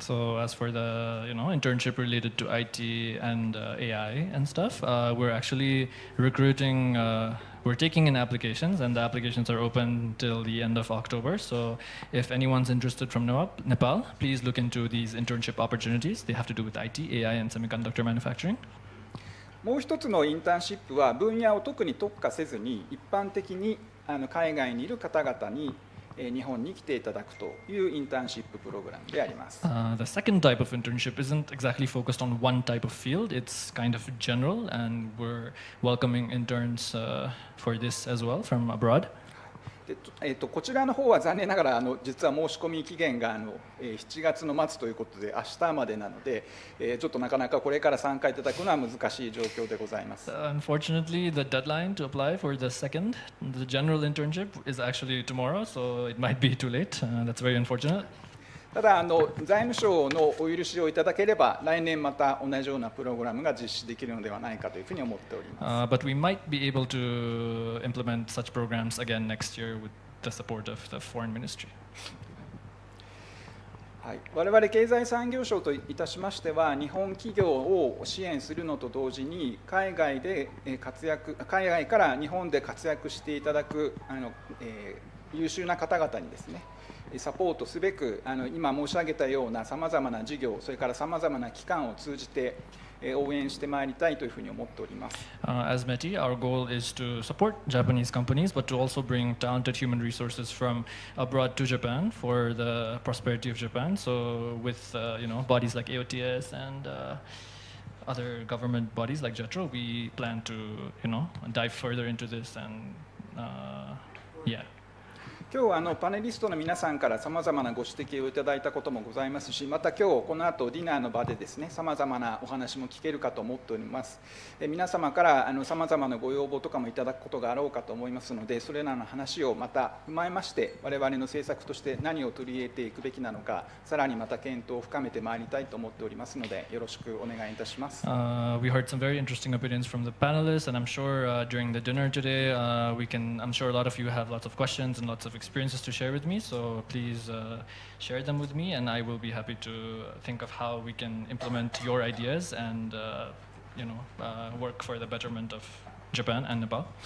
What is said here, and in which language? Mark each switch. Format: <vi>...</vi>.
<en>So as for the internship related to IT and AI and stuff, we're actually recruiting. We're taking in applications, and the applications are open till the end of October. So if anyone's interested from Nepal, please look into these internship opportunities. They have to do with IT, AI, and semiconductor manufacturing.</en> <ja>もう一つのインターンシップは分野を特に特化せずに一般的に海外にいる方々に日本に来ていただくというインターンシッププログラムであります。</ja> <en>The second type of internship isn't exactly focused on one type of field. It's kind of general, and we're welcoming interns for this as well from abroad.</en> <ja>こちらの方は残念ながら実は申し込み期限が7月の末ということで明日までなので、ちょっとなかなかこれから参加いただくのは難しい状況でございます。</ja> <en>Unfortunately, the deadline to apply for the second, the general internship, is actually tomorrow, so it might be too late. That's very unfortunate.</en> <ja>ただ財務省のお許しをいただければ来年また同じようなプログラムが実施できるのではないかというふうに思っております。</ja> <en>But we might be able to implement such programs again next year with the support of the Foreign Ministry.</en> <ja>はい、我々経済産業省といたしましては日本企業を支援するのと同時に海外から日本で活躍していただく優秀な方々にですねサポートすべく今申し上げたようなさまざまな事業それからさまざまな機関を通じて応援してまいりたいというふうに思っております。</ja> <en>As METI, our goal is to support Japanese companies, but to also bring talented human resources from abroad to Japan for the prosperity of Japan. So with bodies like AOTS and other government bodies like JETRO, we plan to dive further into this and yeah.</en> <ja>今日パネリストの皆さんからさまざまなご指摘をいただいたこともございますし、また今日この後ディナーの場でですねさまざまなお話も聞けるかと思っております。皆様からさまざまなご要望とかもいただくことがあろうかと思いますので、それらの話をまた踏まえまして我々の政策として何を取り入れていくべきなのか、さらにまた検討を深めてまいりたいと思っておりますので、よろしくお願いいたします。</ja> <en>We heard some very interesting opinions from the panelists, and I'm sure during the dinner today, I'm sure a lot of you have lots of questions and lots of experiences to share with me, so please share them with me, and I will be happy to think of how we can implement your ideas and work for the betterment of Japan and Nepal.</en>